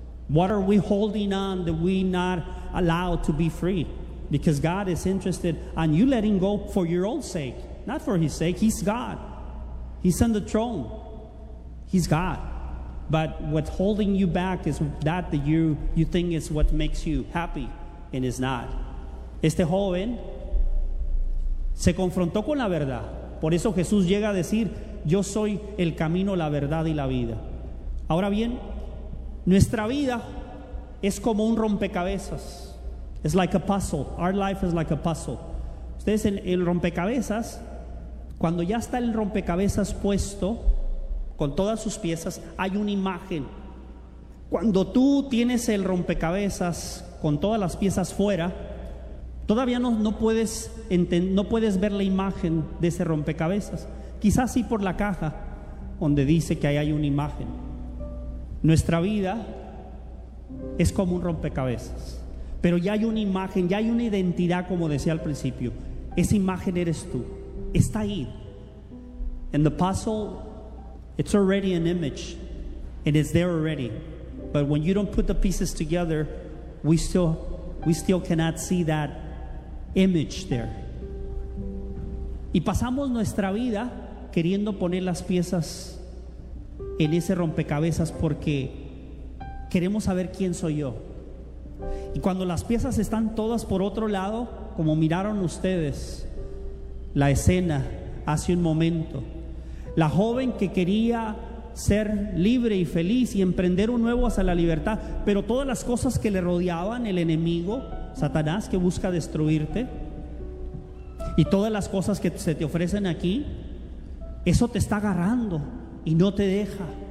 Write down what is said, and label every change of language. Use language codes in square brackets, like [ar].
[en] What are we holding on that we not allow to be free? Because God is interested in you letting go for your own sake, not for his sake. He's God. He's on the throne. He's God. But what's holding you back is that you think is what makes you happy, and it's not. [es] Este joven se confrontó con la verdad. Por eso Jesús llega a decir, yo soy el camino, la verdad y la vida. Ahora bien, nuestra vida es como un rompecabezas. [en] It's like a puzzle. Our life is like a puzzle. [es] Ustedes en el rompecabezas, cuando ya está el rompecabezas puesto con todas sus piezas, hay una imagen. Cuando tú tienes el rompecabezas con todas las piezas fuera, todavía no puedes ver la imagen de ese rompecabezas. Quizás sí por la caja donde dice que ahí hay una imagen. Nuestra vida es como un rompecabezas, pero ya hay una imagen, ya hay una identidad, como decía al principio. Esa imagen eres tú, está ahí. [en] And the puzzle, it's already an image, and it's there already. But when you don't put the pieces together, we still cannot see that image there. [es] Y pasamos nuestra vida queriendo poner las piezas en ese rompecabezas porque queremos saber quién soy yo. Y cuando las piezas están todas por otro lado, como miraron ustedes la escena hace un momento, la joven que quería ser libre y feliz y emprender un nuevo hacia la libertad, pero todas las cosas que le rodeaban, el enemigo, Satanás, que busca destruirte, y todas las cosas que se te ofrecen aquí, eso te está agarrando y no te deja.